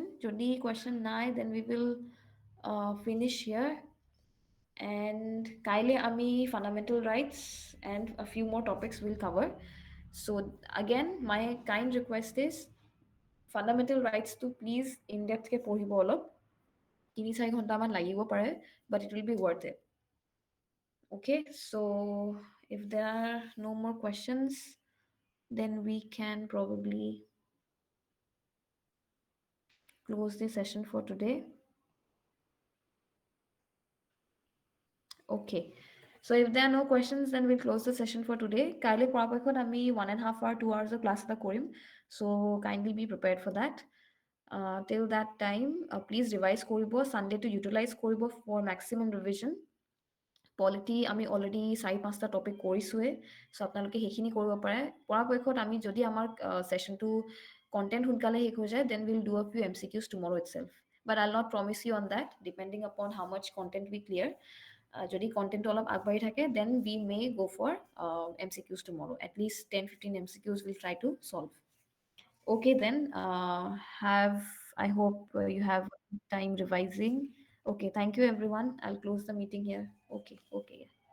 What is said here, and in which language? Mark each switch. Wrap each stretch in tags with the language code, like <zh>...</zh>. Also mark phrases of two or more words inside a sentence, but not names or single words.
<en>Jodi question nai, then we will finish here. And</en> <as>কাইলৈ আমি</as> <en>fundamental rights and a few more topics we'll cover. So again, my kind request is fundamental rights to please in depth ke</en> <as>পঢ়িব অলপ,</as> <en>3-4</en> <as>ঘণ্টামান লাগিব পাৰে,</as> <en>but it will be worth it. Okay, so if there are no more questions, then we can probably close the session for today. Okay, so if there are no questions, then we'll close the session for today.</en> <as>Kaile পৰাপক্ষত আমি 1.5</as> <en>hour 2 hours of class</en> <as>এটা কৰিম,</as> <en>so kindly be prepared for that. Till that time, please revise কৰিব, Sunday to utilize কৰিব for maximum revision.</en> <as>পলিটি আমি অলৰেডি 4-5টা টপিক কৰিছোঁৱে, চ' আপোনালোকে সেইখিনি কৰিব পাৰে। পৰাপক্ষত আমি যদি আমাৰ ছেশ্যনটো কণ্টেণ্ট সোনকালে শেষ হৈ যায়,</as> <en>then will do a few MCQs tomorrow itself. But I'll not promise you on that, depending upon how much content we clear.</en> <as>যদি কণ্টেণ্টটো অলপ আগবাঢ়ি থাকে,</as> <en>then we may go for MCQs tomorrow. At least 10-15 MCQs we'll try to solve. Okay, then I hope you have time revising. Okay, thank you everyone. I'll close the meeting here. Okay, yeah.</en>